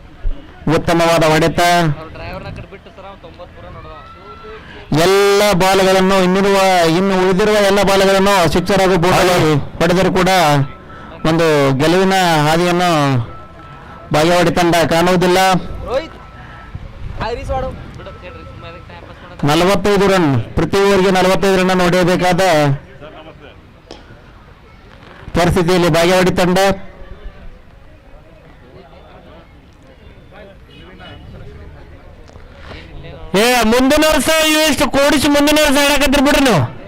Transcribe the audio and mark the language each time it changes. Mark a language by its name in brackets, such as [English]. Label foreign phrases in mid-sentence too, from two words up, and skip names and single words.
[Kannada] ಉತ್ತಮವಾದ ಹೊಡೆತ. ಅವ್ರ ಡ್ರೈವರ್ನ ಕಡೆ ಬಿಟ್ಟು ಸರ್ 90 ರನ್ ಹೊಡೆದ. ಎಲ್ಲ ಬಾಲ್ಗಳನ್ನು ಇನ್ನು ಉಳಿದಿರುವ ಎಲ್ಲ ಬಾಲ್ಗಳನ್ನು ಸಿಕ್ಸರ್ ಹಾಗೂ ಬೋರ್ಡ್ಗಳಲ್ಲಿ ಹೊಡೆದರೂ ಕೂಡ ಒಂದು ಗೆಲುವಿನ ಹಾದಿಯನ್ನು ಬಾಗೇವಾಡಿ ತಂಡ ಕಾಣುವುದಿಲ್ಲ. रोहित आयरिस वाड़ो ಬಿಡು ಹೇಳ್ರಿ ಸುಮ್ಮನೆ [English] time pass [Kannada] ಮಾಡೋದು. 45 ರನ್, ಪ್ರತಿ ಓವರ್ಗೆ 45 ರನ್ ಹೊಡೆಯಬೇಕಾದ ಪರಿಸ್ಥಿತಿಯಲ್ಲಿ ಬಾಗೇವಾಡಿ ತಂಡ. ಮುಂದಿನ ವರ್ಷ ಇಷ್ಟು ಕೂಡಿಸಿ ಮುಂದಿನ ವರ್ಷ ಹೇಳಕತ್ತೀರಿ ಬಿಡ್ರಿ ನೀವು.